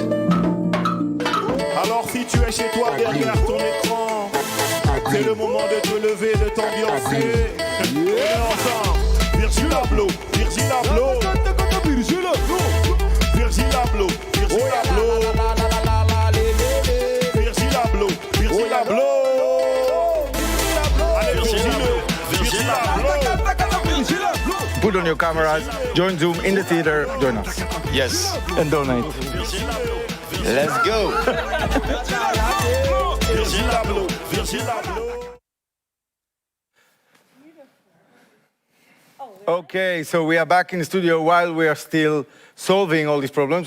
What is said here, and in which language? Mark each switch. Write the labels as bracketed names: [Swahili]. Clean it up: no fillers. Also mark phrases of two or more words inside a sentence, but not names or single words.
[French] Alors si tu es chez toi derrière ton écran, c'est le moment de te lever, de t'ambiancer. On est ensemble. Virgil Abloh, Virgil Abloh, Virgil Abloh, Virgil Abloh, Virgil Abloh, Virgil Abloh, Virgil Abloh. Allez Virgil Abloh. [English] Put on your cameras, join Zoom in the theater, join us. Yes. And donate. Let's go. Virgil Abloh, Virgil Abloh. Okay, so we are back in the studio while we are still solving all these problems.